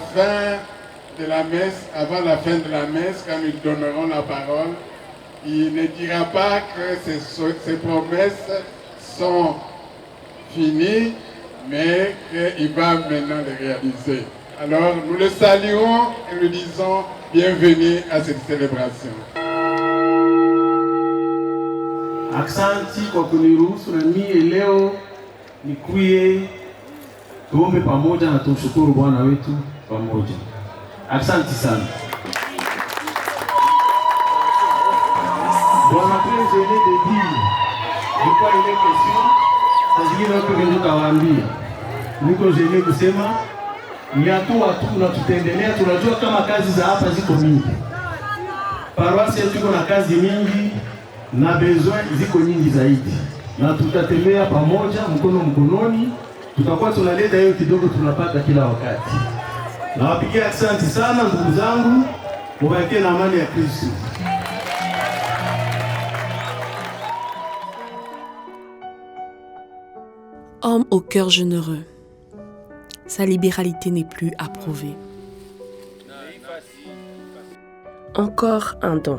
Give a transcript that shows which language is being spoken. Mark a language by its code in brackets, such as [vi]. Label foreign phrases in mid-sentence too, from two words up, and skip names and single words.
[fr] fin de la messe, avant la fin de la messe, quand nous donnerons la parole, il ne dira pas que ces promesses sont finies, mais qu'il va maintenant les réaliser. Alors nous le saluons et nous disons bienvenue à cette célébration. [sw] Aksanti kwa kuniruhusu na mie leo nikuye tuombe pamoja na tumshukuru Bwana wetu pamoja. Aksanti sana. [fr] Bon après je l'ai dit, de quoi il est question, [sw] sasa watu wengi kawaambia. Niko jele kusema ni hatua tu na tutaendelea, tunajua kama kazi za hapa ziko mingi. Paroisi yetu iko na kazi mingi na besoin ziko nyingi zaidi, na tutatembea pamoja mkono mkononi, tutakuwa tunaleta hiyo kidogo tunapata kila wakati. Nawapigia asante sana ndugu zangu, mubakie na amani ya Kristo. [fr] Homme au cœur généreux, sa libéralité n'est plus approuvée. Encore un don.